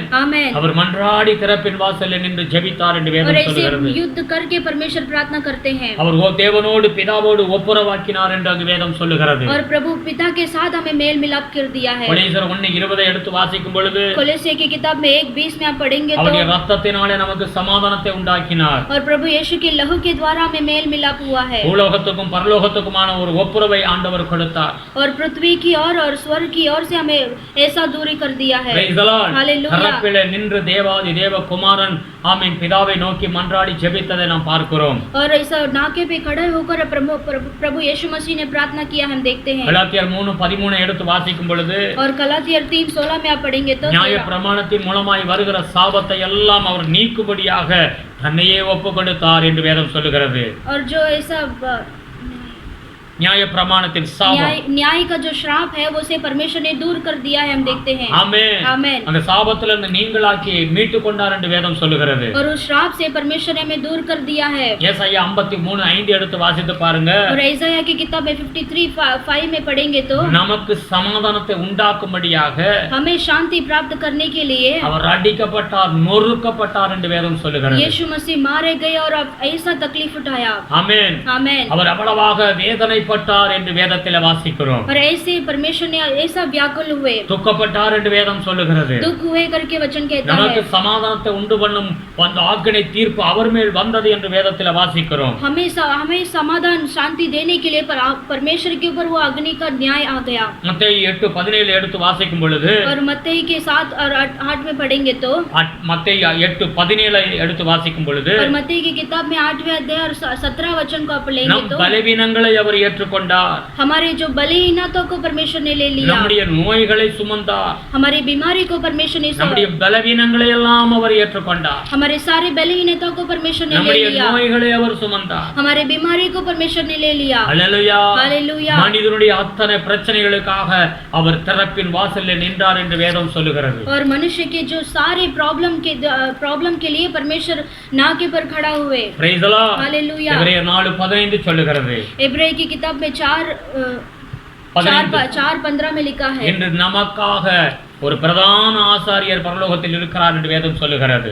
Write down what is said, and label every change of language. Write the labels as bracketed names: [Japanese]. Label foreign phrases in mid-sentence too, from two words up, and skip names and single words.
[Hindi] आमेन। [Tamil] அவர் மன்றாடி திறப்பின் வாசலில் நின்று ஜெபித்தார் என்று [Hindi] और [Tamil] வேதம் [Hindi] ऐसे [Tamil] சொல்கிறது. [Hindi] युद्ध करके परमेश्वर प्रार्थना करते हैं [Tamil] அவர் தேவனோடு பிதாவோடு ஒப்புரவாக்கினார் என்று அங்கு வேதம் சொல்லுகிறது. [Hindi] और प्रभु पिता के साथ हमें मेल मिलाप कर दिया है। [Tamil] கொலோசியர் 1:20 எடுத்து வாசிக்கும் பொழுது, [Hindi] कोलोसे की किताब में 1:20 में आप पढ़ेंगे [Tamil] அவருடைய [Hindi] तो [Tamil] ரத்தத்தினாலே நமக்கு சமாதானத்தை உண்டாக்கினார். [Hindi] और प्रभु यीशु के लहू के द्वारा हमें मेल मिलाप हुआ है। [Tamil] பூலோகத்துக்கும் பரலோகத்துக்குமான ஒரு ஒப்புரவை ஆண்டவர் கொடுத்தார். [Hindi] और पृथ्वी की और स्वर्ग की ओर से हमें ऐसा दूरी कर दिया है। [English] Praise the Lord. [Hindi] हालेलुया। [Tamil] தரப்பிலே நின்று தேவாதி தேவ குமாரன் ஆமென் பிதாவை நோக்கி மன்றாடி ஜெபித்ததை நாம் பார்க்கிறோம். [Hindi] और ऐसा नाके पे खड़े होकर प्रभु यीशु मसीह ने प्रार्थना किया हम देखते हैं। [Tamil] கலாத்தியர் 3:13 எடுத்து வாசிக்கும் பொழுது, [Hindi] और गलातियर 3:16 में आप पढ़ेंगे तो [Tamil] நியாய பிரமாணத்தின் மூலமாய் வருகிற சாபத்தை எல்லாம் அவர் நீக்கும்படியாக தன்னையே ஒப்பு கொடுத்தார் என்று வேதம் சொல்லுகிறது. [Hindi] और जो ऐसा [Tamil] நியாய பிரமாணத்தின் சாபம், [Hindi] न्याय का जो श्राप है वो से परमेश्वर ने दूर कर दिया है हम देखते हैं। [Tamil] ஆமென். [Hindi] आमेन। [Tamil] அந்த சாபத்திலிருந்து நீங்களாக்கி மீட்டு கொண்டார் என்று வேதம் சொல்லுகிறது. [Hindi] और उस श्राप से परमेश्वर ने हमें दूर कर दिया है। [Tamil] ஏசாயா 53:5 எடுத்து வாசித்து பாருங்க. [Hindi] और ऐसाया की किताब में 53:5 में पढ़ेंगे तो [Tamil] நமக்கு சமாதானத்தை உண்டாக்கும்படியாக [Hindi] हमें शांति प्राप्त करने के लिए [Tamil] அவர் அடிக்கப்பட்டார், நொறுக்கப்பட்டார் என்று வேதம் சொல்லுகிறது. [Hindi] यीशु मसीह मारे गए और अब ऐसा तकलीफ उठाया। [Tamil] ஆமென். [Hindi] आमेन। [Tamil] அவர் அவ்வளவாக வேதனை வேதனைப்பட்டார் என்று வேதத்தில் வாசிக்கிறோம். [Hindi] और ऐसे परमेश्वर ने ऐसा व्याकुल हुए, [Tamil] துக்கப்பட்டார் என்று வேதம் சொல்லுகிறது. [Hindi] दुख हुए करके वचन कहता [Tamil] நமக்கு [Hindi] है। [Tamil] சமாதானத்தை உண்டு பண்ணும் அந்த ஆக்கினை தீர்ப்பு அவர் மேல் வந்தது என்று வேதத்தில் வாசிக்கிறோம். [Hindi] हमें समाधान शांति देने के लिए परमेश्वर के ऊपर वो अग्नि का न्याय आ गया। [Tamil] மத்தேயு 8:17 எடுத்து வாசிக்கும் பொழுது, [Hindi] और मत्ती के 7 और 8 में पढ़ेंगे तो, [Tamil] மத்தேயு 8:17 எடுத்து வாசிக்கும் பொழுது, [Hindi] और मत्ती की किताब में 8वें अध्याय और 17 वचन को आप लेंगे [Tamil] நம் [Hindi] तो, [Tamil] பலவீனங்களை அவர் ஏற்றுக்கொண்டார், [Hindi] हमारे जो बलहीनताओं को परमेश्वर ने ले लिया, [Tamil] நம்முடைய நோய்களை சுமந்தார், [Hindi] हमारी बीमारी को परमेश्वर ने [Tamil] நம்முடைய பலவீனங்களை எல்லாம் அவர் ஏற்றுக்கொண்டார், [Hindi] हमारे सारे बलहीनताओं को परमेश्वर ने ले [Tamil] நம்முடைய [Hindi] लिया, [Tamil] நோய்களை அவர் சுமந்தார். [Hindi] हमारे बीमारी को परमेश्वर ने ले लिया। [Tamil] அல்லேலூயா. [Hindi] हालेलुया। [Tamil] மனிதனுடைய அத்தனை பிரச்சனைகளுக்காக அவர் திறப்பின் வாசலில் நின்றார் என்று வேதம் சொல்லுகிறது. [Hindi] और मनुष्य के जो सारे प्रॉब्लम के लिए परमेश्वर नाके पर खड़ा हुए। [English] Praise the Lord. [Hindi] हालेलुया। [Tamil] எபிரேயர் 4:15 சொல்லுகிறது. [Hindi] इब्रानी की किताब में 4:15 में लिखा है, [Tamil] இன்று நமக்காக ஒரு பிரதான ஆசாரியர் பரலோகத்தில் இருக்கிறார் என்று வேதம் சொல்லுகிறது.